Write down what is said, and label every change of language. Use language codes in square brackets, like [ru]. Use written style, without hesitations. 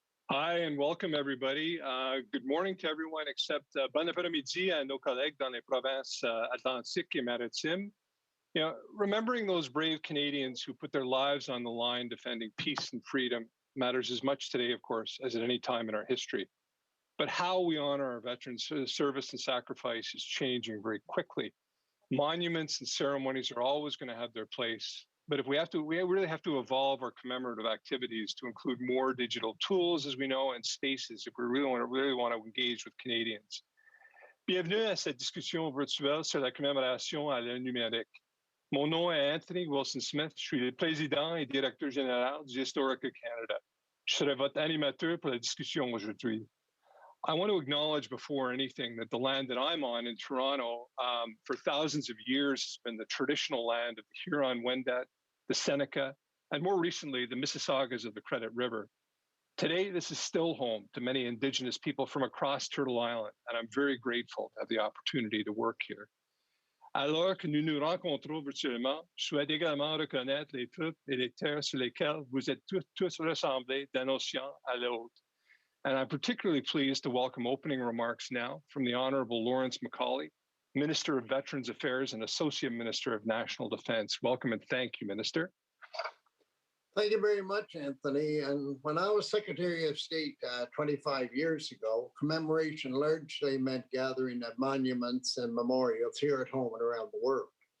[en] Hi, and welcome everybody. Good morning to everyone except [fr] bon après-midi à nos collègues dans les provinces Atlantiques et Maritimes. [en] You know, remembering those brave Canadians who put their lives on the line defending peace and freedom matters as much today, of course, as at any time in our history. But how we honor our veterans' service and sacrifice is changing very quickly. Monuments and ceremonies are always going to have their place. But if we really have to evolve our commemorative activities to include more digital tools, as we know, and spaces if we really want to engage with Canadians. [fr] Bienvenue à cette discussion virtuelle sur la commémoration à l'ère numérique. Mon nom est Anthony Wilson-Smith. Je suis le président et directeur général du Historique Canada. Je serai votre animateur pour la discussion aujourd'hui. [en] I want to acknowledge before anything that the land that I'm on in Toronto for thousands of years has been the traditional land of the Huron-Wendat, the Seneca, and more recently, the Mississaugas of the Credit River. Today, this is still home to many Indigenous people from across Turtle Island, and I'm very grateful to have the opportunity to work here. [fr] Alors que nous nous rencontrons virtuellement, je souhaite également reconnaître les troupes et les terres sur lesquelles vous êtes tous rassemblés d'un océan à l'autre. [en] And I'm particularly pleased to welcome opening remarks now from the Honorable Lawrence Macaulay, Minister of Veterans Affairs and Associate Minister of National Defense. Welcome and thank you, Minister. Thank you very much, Anthony. And when I was Secretary of State 25 years ago, commemoration largely meant gathering at monuments and memorials here at home and around the world.